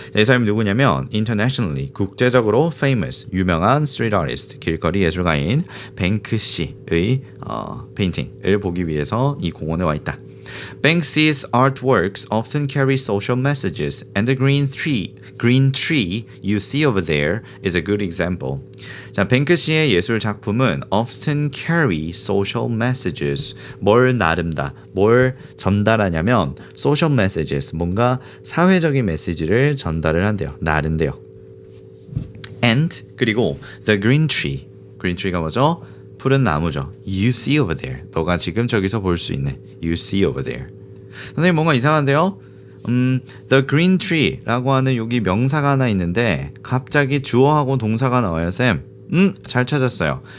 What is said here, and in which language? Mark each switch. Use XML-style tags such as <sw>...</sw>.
<ko>이 사람이 누구냐면 internationally, 국제적으로 famous, 유명한 street artist, 길거리 예술가인 뱅크시의 페인팅을 보기 위해서 이 공원에 와 있다.</ko> <en>Banksy's artworks often carry social messages, and the green tree you see over there is a good example.</en> <ko>자, 뱅크시의 예술 작품은</ko> <en>often carry social messages.</en> <ko>뭘 나른다, 뭘 전달하냐면 social messages, 뭔가 사회적인 메시지를 전달을 한대요. 나른대요.</ko> <en>And</en> <ko>그리고</ko> <en>the green tree.</en> <ko>green tree가 뭐죠? 푸른 나무죠.</ko> <en>You see over there.</en> <ko>너가 지금 저기서 볼 수 있네.</ko> <en>You see over there.</en> <ko>선생님 뭔가 이상한데요?</ko> <en>The green tree</en> <ko>라고 하는 여기 명사가 하나 있는데 갑자기 주어하고 동사가 나와요, 쌤. 잘 찾았어요.</ko>